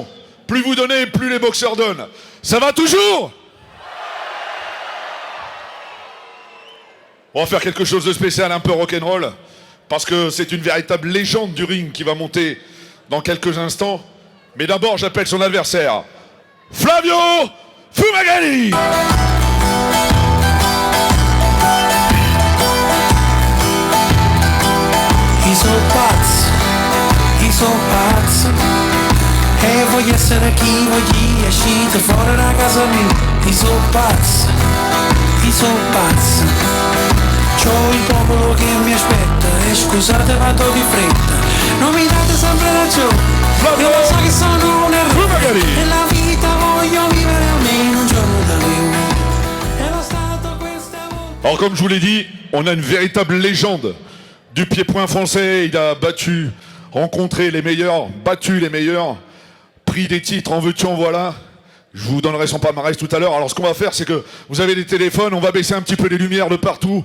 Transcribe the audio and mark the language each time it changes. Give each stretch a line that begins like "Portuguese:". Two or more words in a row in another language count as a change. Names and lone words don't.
French: Plus vous donnez, plus les boxeurs donnent. Ça va toujours? On va faire quelque chose de spécial, un peu rock'n'roll, parce que c'est une véritable légende du ring qui va monter dans quelques instants. Mais d'abord, j'appelle son adversaire, Flavio Fumagalli.
Italian: Sono pazzo e voglio essere chi voglio uscire fuori da casa mia. Io sono pazzo, c'ho il popolo che mi aspetta e scusate vado di fretta. Non mi date sempre ragione, io lo so che sono un errore. Nella vita voglio vivere almeno un giorno da più. E lo stato questa volta.
French: Alors comme je vous l'ai dit, on a une véritable légende du pied-point français. Il a battu, rencontré les meilleurs, battu les meilleurs, pris des titres, en veux-tu, en voilà. Je vous donnerai son palmarès tout à l'heure. Alors ce qu'on va faire, c'est que vous avez des téléphones, on va baisser un petit peu les lumières de partout.